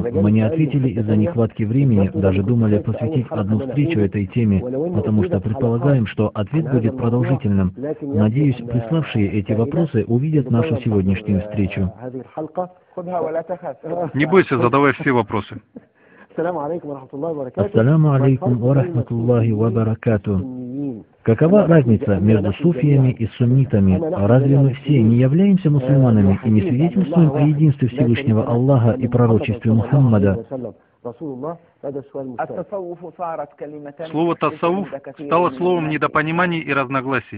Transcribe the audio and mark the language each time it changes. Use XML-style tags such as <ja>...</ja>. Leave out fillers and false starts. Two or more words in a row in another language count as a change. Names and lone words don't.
<ru>Мы не ответили из-за нехватки времени, даже думали посвятить одну встречу этой теме, потому что предполагаем, что ответ будет продолжительным. Надеюсь, приславшие эти вопросы увидят нашу сегодняшнюю встречу. Не бойся, задавай все вопросы.</ru> <ar>السلام عليكم ورحمة الله وبركاته.</ar> <ru>Какова разница между суфиями и суннитами? Разве мы все не являемся мусульманами и не свидетельствуем о единстве Всевышнего Аллаха и пророчестве Мухаммада? Слово «тасауф» стало словом недопониманий и разногласий.</ru>